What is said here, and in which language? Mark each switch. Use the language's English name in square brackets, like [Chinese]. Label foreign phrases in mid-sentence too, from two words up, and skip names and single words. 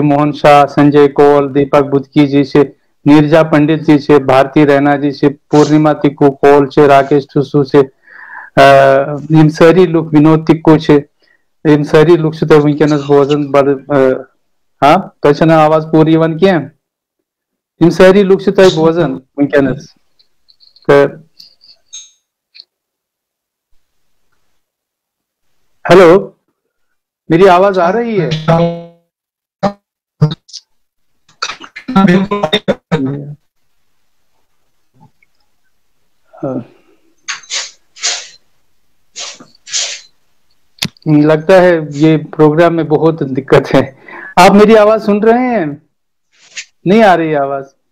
[Kashmiri] موہن شاہ سنجے کول دیپک بدکی جی چھِ نیرجا پنڈت جی چھِ بھارتی رینا جی چھِ پورنیما تِکو کول چھِ راکیش ٹھوسوٗ چھِ یِم سٲری لُکھ ونود تِکو چھِ یِم سٲری لُکھ چھِ تُہۍ وٕنکیٚنس بوزان بڑٕ تۄہہِ چھنہٕ آواز پوٗرٕ یِوان کینٛہہ یِم سٲری لُکھ چھِ تۄہہِ بوزان وٕنکیٚنس تہٕ [Urdu] ہیلو میری آواز آ رہی ہے لگتا ہے یہ پروگرام میں بہت دقت ہے آپ میری آواز سن رہے ہیں نہیں آ رہی آواز